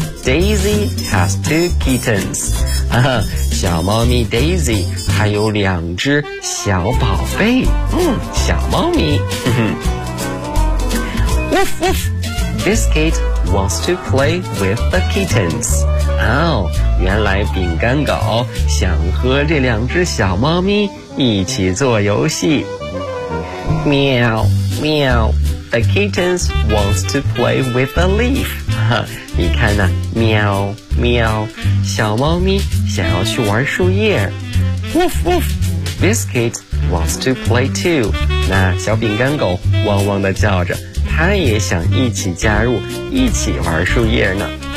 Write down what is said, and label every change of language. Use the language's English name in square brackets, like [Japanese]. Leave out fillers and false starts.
[English] Daisy has two kittens. [Chinese] 小猫咪 Daisy 还有两只小宝贝。小猫咪。 Woof woof, [English] Biscuit wants to play with the kittens. [Chinese] 哦，原来饼干狗想和这两只小猫咪一起做游戏。喵喵， [English] The kittens wants to play with the leaf. [Chinese] 你看呢，喵喵，小猫咪想要去玩树叶。 Woof woof, [English] Biscuit wants to play too. [Chinese] 那小饼干狗汪汪地叫着，它也想一起加入，一起玩树叶呢。